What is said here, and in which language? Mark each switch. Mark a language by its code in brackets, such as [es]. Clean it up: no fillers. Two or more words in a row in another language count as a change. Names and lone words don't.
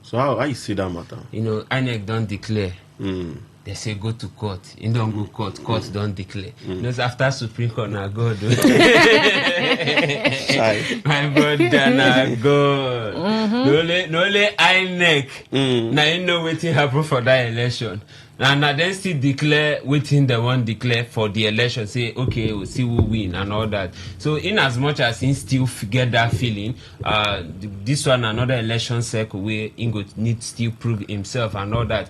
[pcm] So how you see that matter? INEC don't declare. They say go to court. You don't go court don't declare. After Supreme Court, now go. My brother, now go. No only INEC. Now you know what happen for that election. And then still declare waiting the one declare for the election. Say, okay, we'll see who win and all that. So in as much as he still get that feeling, this one another election cycle where Ingo needs still prove himself and all that.